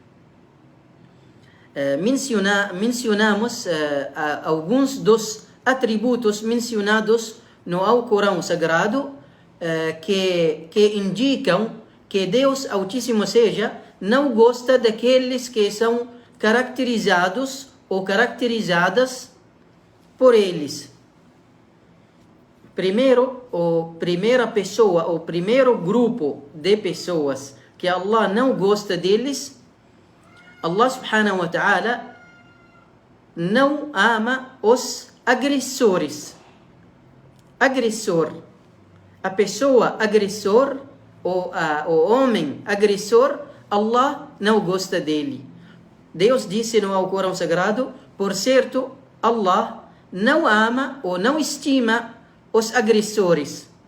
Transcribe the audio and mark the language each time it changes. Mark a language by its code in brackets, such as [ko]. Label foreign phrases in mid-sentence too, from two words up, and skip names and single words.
[pt] Mencionamos alguns dos atributos mencionados no Alcorão Sagrado que indicam que Deus Altíssimo seja não gosta daqueles que são caracterizados ou caracterizadas por eles. Primeira pessoa, ou primeiro grupo de pessoas que Allah não gosta deles, Allah [ar] سبحانه وتعالى [pt] não ama os agressores. A pessoa agressor, ou o homem agressor, Allah não gosta dele. Deus disse no Alcorão Sagrado, por certo, Allah não ama ou não estima os agressores.